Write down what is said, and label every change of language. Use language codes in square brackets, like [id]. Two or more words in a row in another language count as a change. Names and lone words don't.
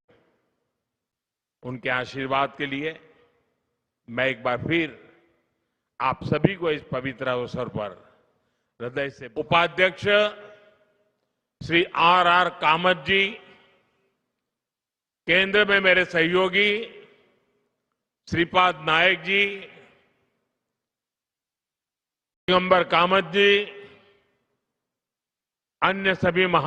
[hi] उनके आशीर्वाद के लिए मैं एक बार फिर आप सभी को इस पवित्र अवसर पर हृदय से उपाध्यक्ष श्री आर कामत जी, केंद्र में मेरे सहयोगी श्रीपाद नायक जी, दिगंबर कामत जी, अन्य सभी